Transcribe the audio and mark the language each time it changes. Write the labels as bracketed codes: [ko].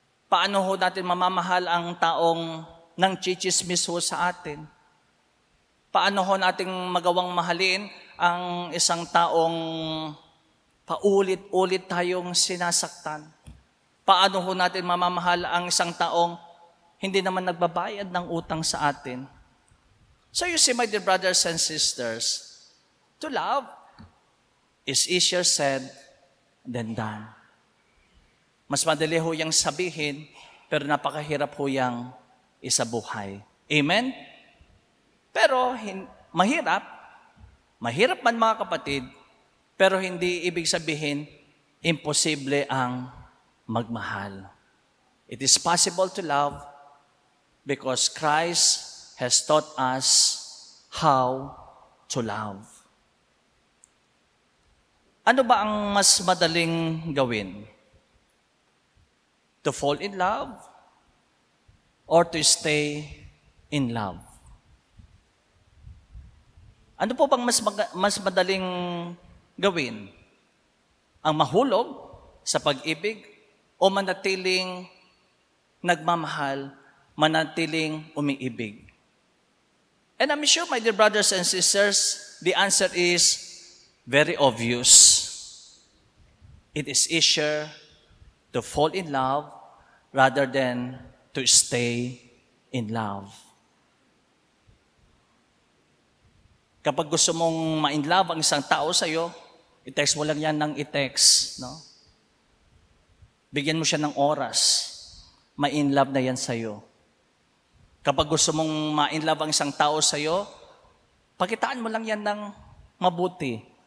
[tl] Paano ho natin mamamahal ang taong nang chichismis ho sa atin? Paano ho natin magawang mahalin ang isang taong paulit-ulit tayong sinasaktan? Paano ho natin mamamahal ang isang taong hindi naman nagbabayad ng utang sa atin? [en] So you see, my dear brothers and sisters, to love is easier said than done. [tl] Mas madali ho yang sabihin, pero napakahirap ho yang isabuhay. Amen? Pero mahirap man mga kapatid, pero hindi ibig sabihin, imposible ang magmahal. [en] It is possible to love because Christ has taught us how to love. [tl] Ano ba ang mas madaling gawin? [en] To fall in love or to stay in love? [tl] Ano po bang mas madaling gawin? ang mahulog sa pag-ibig o manatiling nagmamahal, manatiling umiibig? [en] And I'm sure, my dear brothers and sisters, the answer is very obvious. It is easier to fall in love rather than to stay in love. [tl] Kapag gusto mong ma-in love ang isang tao sa'yo, i-text mo lang yan ng i-text. No? Bigyan mo siya ng oras. Ma-in love na yan sa'yo. Kapag gusto mong ma-in love ang isang tao sa'yo, pakitaan mo lang yan ng mabuti.